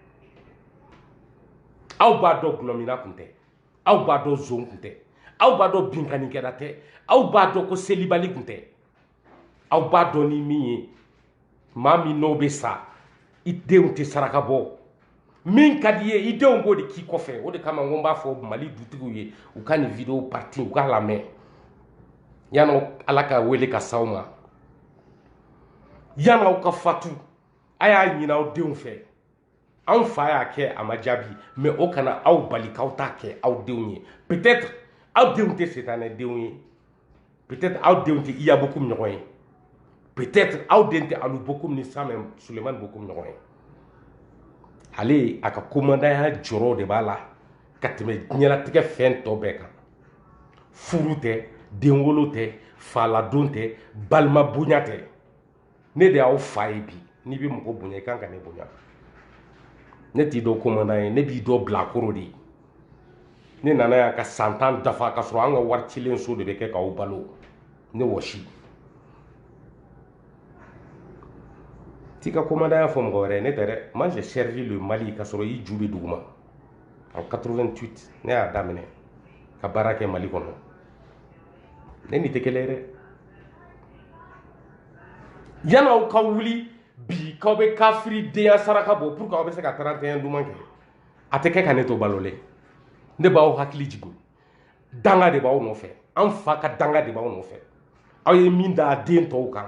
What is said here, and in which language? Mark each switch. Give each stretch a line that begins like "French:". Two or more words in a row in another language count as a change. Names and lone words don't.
Bambara: aw b'a dɔn gulɔmina tun tɛ aw b'a dɔn zon tun tɛ aw b'a dɔn binkanikɛla tɛ aw b'a dɔn ko selibali tun tɛ aw b'a dɔn ni min ye maa min n'o bɛ sa i denw tɛ saraka bɔ min ka di ye i denw b'o de k'i kɔfɛ o de kama n ko n b'a fɔ Mali dutigiw ye u ka nin vidéo parti u k'a lamɛn yan'aw Ala ka wele ka s'aw ma yan'aw ka fatu a y'a ɲini aw denw fɛ an fa y'a kɛ a ma jaabi mais o kana aw bali k'aw t'a kɛ aw denw ye peut-être aw denw tɛ setanɛ denw ye peut-être aw denw tɛ Iya Bokoum ɲɔgɔn ye peut-être aw den tɛ Alu Bokoum ni Samɛ Sulemani Bokoum ɲɔgɔn ye ale a ka komandanya jɔrɔ de b'a la ka tɛmɛ diɲɛlatigɛ fɛn tɔ bɛɛ kan furu tɛ denwolo tɛ faladon tɛ balima bonya tɛ ne de y'aw fa ye bi n'i bɛ mɔgɔ bonya i kan ka ne bonya ne t'i dɔn komanda ye ne b'i dɔn bilakoro de ye ne nana yan ka san 10 dafa ka sɔrɔ an ka wari cilen so de bɛ kɛ k'aw balo ne wɔsi t'i ka komandanya fɔ mɔgɔ wɛrɛ ye ne tɛ dɛ
French: moi j'ai servi le Mali
Bambara: ka sɔrɔ i ju bɛ duguma en 88 ne y'a daminɛ ka baara kɛ Mali kɔnɔ ne ni tɛ kelen ye dɛ yan'aw ka wuli bi k'aw bɛ kafiri saraka bɔ
French: pour que
Bambara: aw bɛ se ka 31 duman kɛ a tɛ kɛ ka ne to balolen ne b'aw hakili jigin danga de b'aw nɔfɛ an fa ka danga de b'aw nɔfɛ aw ye min da a den tɔw kan